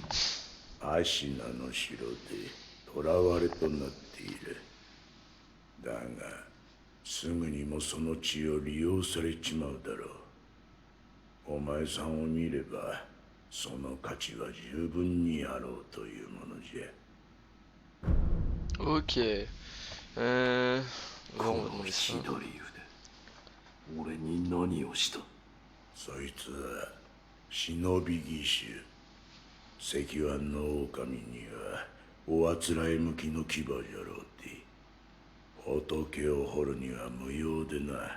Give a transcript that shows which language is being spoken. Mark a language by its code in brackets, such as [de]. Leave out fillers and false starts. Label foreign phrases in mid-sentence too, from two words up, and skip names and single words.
[ja] アシナの城で囚われとなっている。だがすぐにもその血を利用されちまうだろう。お前さんを見ればその価値は十分にあろうというものじゃ。 [fr] Ok. On va [ja] この [fr] demander ça. [ja] 左腕、俺に何をした？そいつは忍び義手。石腕の狼にはおあつらえ向きの牙じゃろうて。仏を掘るには無用でな。